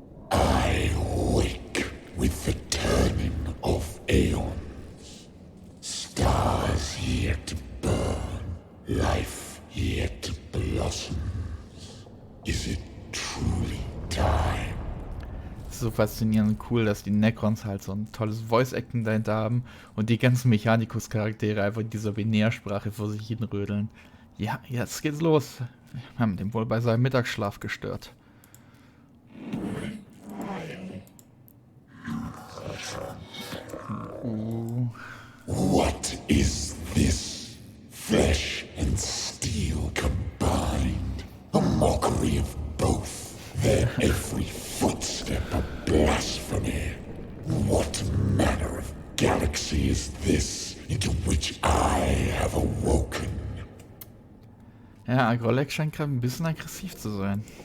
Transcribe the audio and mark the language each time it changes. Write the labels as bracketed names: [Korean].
[English] I wake with the turning of aeons. Stars yet to burn, life yet to blossom. Is it truly time? [German] So faszinierend und cool, dass die Necrons halt so ein tolles Voice-Acting dahinter haben und die ganzen Mechanicus-Charaktere einfach in dieser Binärsprache vor sich hin rödeln. Ja, jetzt geht's los. Wir haben den wohl bei seinem Mittagsschlaf gestört. [English] What is this? Flesh and steel combined. A mockery of both. Their every footstep a blasphemy. What manner of galaxy is this into which I have awoken? [German] Ja, Agrolek scheint gerade ein bisschen aggressiv zu sein.